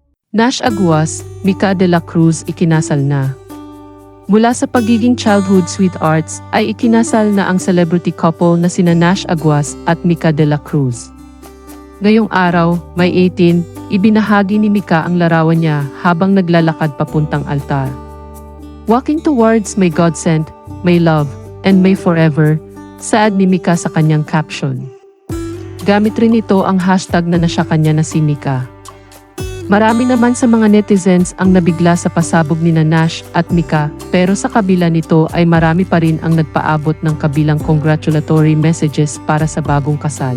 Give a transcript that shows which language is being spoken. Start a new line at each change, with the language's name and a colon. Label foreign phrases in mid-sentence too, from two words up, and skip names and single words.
Filipino: Nash Aguas, Mika de la Cruz ikinasal na. Mula sa pagiging
English: childhood sweethearts
Filipino: ay ikinasal na ang
English: celebrity couple
Filipino: na sina Nash Aguas at Mika de la Cruz. Ngayong araw, May 18, ibinahagi ni Mika ang larawan niya habang naglalakad papuntang altar.
English: Walking towards my godsend, my love, and may forever,
Filipino: saad ni Mika sa kanyang
English: caption.
Filipino: Gamit rin ito ang hashtag na nasya kanya na si Mika. Marami naman sa mga netizens ang nabigla sa pasabog ni Nash at Mika, pero sa kabila nito ay marami pa rin ang nagpaabot ng kabilang
English: congratulatory messages
Filipino: para sa bagong kasal.